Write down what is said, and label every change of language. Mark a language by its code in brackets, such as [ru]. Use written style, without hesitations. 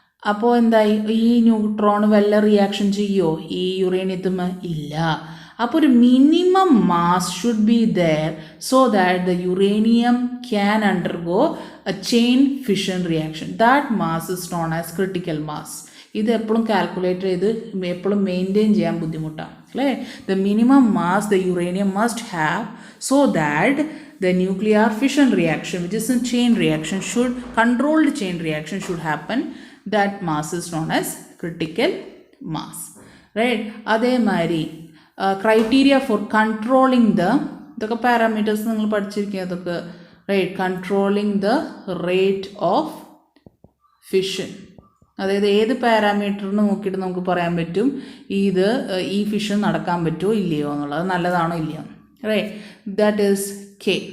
[ml] അപ്പോൾ എന്തായി, ഈ ന്യൂട്രോൺ വല്ല റിയാക്ഷൻ ചെയ്യുമോ ഈ യുറേനിയത്തുമ്മ? ഇല്ല. [en] അപ്പോൾ ഒരു minimum mass should be there so that the uranium can undergo a chain fission reaction. That mass is known as critical mass. [ml] ഇത് എപ്പോഴും കാൽക്കുലേറ്റ് ചെയ്ത് എപ്പോഴും മെയിൻറ്റെയിൻ ചെയ്യാൻ ബുദ്ധിമുട്ടാണ് അല്ലേ. [en] The minimum mass the uranium must have so that the nuclear fission reaction, which is a chain reaction, controlled chain reaction should happen. That mass is known as critical mass, right? [ml] അതേമാതിരി [en] criteria for controlling [ml] ഇതൊക്കെ parameters നിങ്ങൾ പഠിച്ചിരിക്കുക അതൊക്കെ, right. [en] controlling the rate of fission, [ml] അതായത് ഏത് പാരാമീറ്ററിന് നോക്കിയിട്ട് നമുക്ക് പറയാൻ പറ്റും ഈ ഫിഷൻ നടക്കാൻ പറ്റുമോ ഇല്ലയോ എന്നുള്ളത്, നല്ലതാണോ ഇല്ലയോ, റൈറ്റ്. [en] That is K.